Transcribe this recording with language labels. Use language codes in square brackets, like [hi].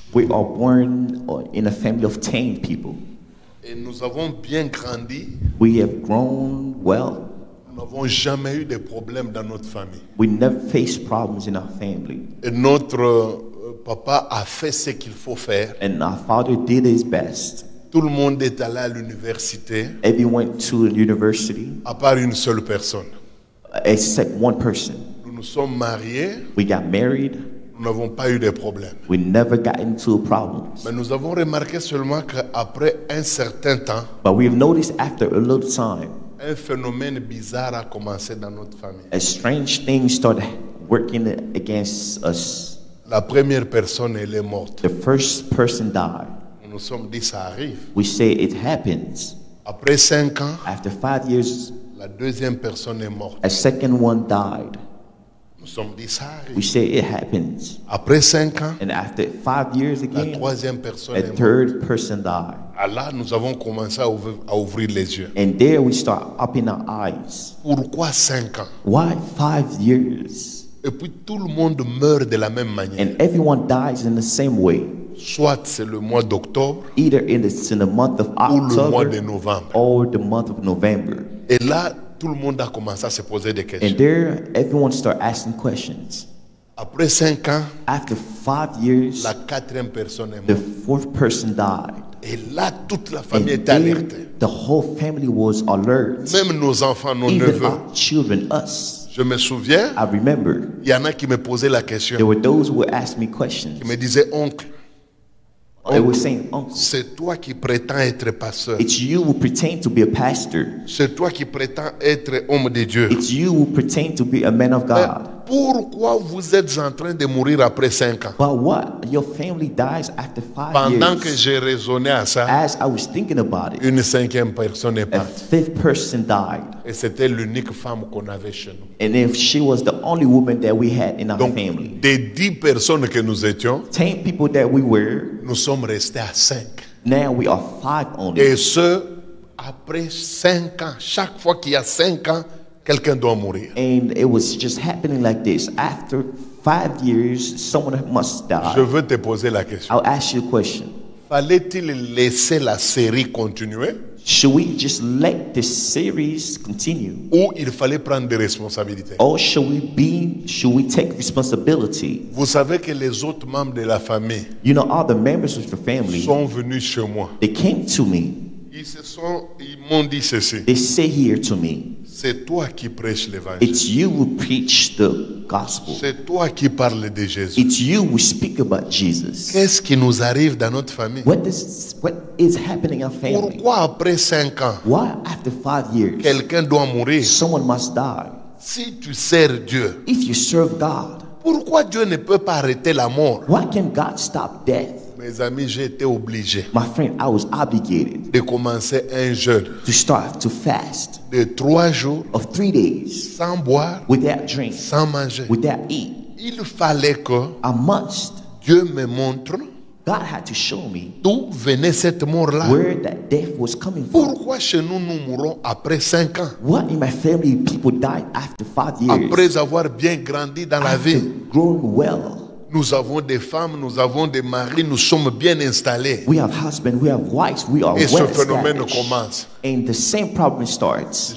[en] We are born in a family of 10 people. [fr] et nous avons bien grandi. [en] We have grown well. [fr] Nous n'avons jamais eu de problèmes dans notre famille. [en] We never faced problems in our family. [fr] Et notre papa a fait ce qu'il faut faire. [en] And our father did his best. [fr] Tout le monde est allé à l'université, [en] Everyone went to university [fr] à part une seule personne. [en] except one person. [fr] Nous nous sommes mariés, [en] We got married. [fr] nous n'avons pas eu de problème. [en] We never got into problems. [fr] Mais nous avons remarqué seulement qu'après un certain temps, [en] But we have noticed after a little time, [fr] un phénomène bizarre a commencé dans notre famille. [en] a strange thing started working against us. [fr] La première personne, elle est morte. [en] The first person died. [fr] Nous nous sommes dit, ça arrive. [en] We say it happens. [fr] Après 5 ans, [en] After 5 years, [fr] la deuxième personne est morte. [en] a second one died. [fr] Nous nous sommes dit, ça [en] We [fr] arrive. [en] say it happens. [fr] Après 5 ans, [en] And after 5 years [fr] la [en] again, [fr] troisième personne [en] a [fr] est morte. [en] third person died. [fr] Ah là, nous avons commencé à ouvrir les yeux. [en] And there we start opening our eyes. [fr] Pourquoi 5 ans? [en] Why 5 years? [fr] Et puis tout le monde meurt de la même manière. [en] And everyone dies in the same way. [fr] Soit c'est le mois d'octobre [en] Either it's in the month of [fr] ou le mois de [en] October [fr] novembre. [en] or the month of November. [fr] Et là, tout le monde a commencé à se poser des [en] And [fr] questions. [en] there, everyone start asking questions. [fr] Après 5 ans, [en] After 5 years, [fr] la quatrième personne est [en] the [fr] morte. [en] fourth person died. [fr] Et là, toute la [en] And [fr] famille était [en] there, [fr] alertée. [en] the whole family was alert. [fr] Même nos enfants, nos [en] Even [fr] neveux. [en] our children, us. [fr] Je me souviens, [en] I remember [fr] il y en a qui me posaient la question. [en] there were those who would ask me questions. [fr] Qui me disaient, oncle, [en] They were saying, Uncle, [fr] c'est toi qui prétends être pasteur. [en] it's you who pretend to be a pastor. [fr] C'est toi qui prétends être homme de Dieu. [en] It's you who pretend to be a man of [fr] Mais [en] God. [fr] pourquoi vous êtes en train de mourir après 5 ans? [en] But what? Your family dies after 5 [fr] Pendant que [en] years. [fr] j'ai raisonné à ça, [en] As I was thinking about it, [fr] une cinquième personne est [en] a [fr] partie. [en] fifth person died. [fr] Et c'était l'unique femme qu'on avait chez nous. [en] And if she was the only woman that we had in our [fr] Donc, [en] family. [fr] des 10 personnes que nous étions, [en] 10 people that we were, [fr] nous sommes restés à 5. [en] Now we are 5 only. [fr] Et ce, après 5 ans. Chaque fois qu'il y a 5 ans, quelqu'un doit mourir. [en] And it was just happening like this. After 5 years, someone must die. [fr] Je veux te poser la question. [en] I'll ask you a question. [fr] Fallait-il laisser la série continuer [en] Should we just let this series continue? [fr] ou il fallait prendre des responsabilités? [en] Or should we take responsibility? [fr] Vous savez que les autres membres de la famille [en] You know, all the members of the family, [fr] sont venus chez moi. [en] they came to me. [fr] Ils m'ont dit ceci. [en] They say here to me, [fr] C'est toi qui prêches l'évangile. [en] it's you who preach the gospel. [fr] C'est toi qui parles de Jésus. [en] It's you who speak about Jesus. [fr] Qu'est-ce qui nous arrive dans notre famille? [en] What is happening in our family? [fr] Pourquoi après 5 ans, [en] Why after 5 years, [fr] quelqu'un doit mourir? [en] someone must die? [fr] Si tu sers Dieu, [en] If you serve God, [fr] pourquoi Dieu ne peut pas arrêter la mort? [en] why can God stop death? [fr] Mes amis, j'ai été obligé [en] My friend, I was obligated [fr] de commencer un jeûne [en] to start to fast [fr] de 3 jours [en] of 3 days [fr] sans boire, [en] without drink, [fr] sans manger. [en] without eat. [fr] Il fallait que [en] I must. [fr] Dieu me montre [en] God had to show me [fr] d'où venait cette mort-là. [en] where that death was coming from. [fr] Pourquoi chez nous, nous mourons après 5 ans? [en] What in my family people died after 5 years? [fr] Après avoir bien grandi dans la [en] After [fr] vie. [en] growing well. [fr] Nous avons des femmes, nous avons des maris, nous sommes bien installés. [en] We have husbands, we have wives, we are [fr] Et ce [en] well [fr] phénomène [en] established. [fr] commence. [en] And the same problem starts.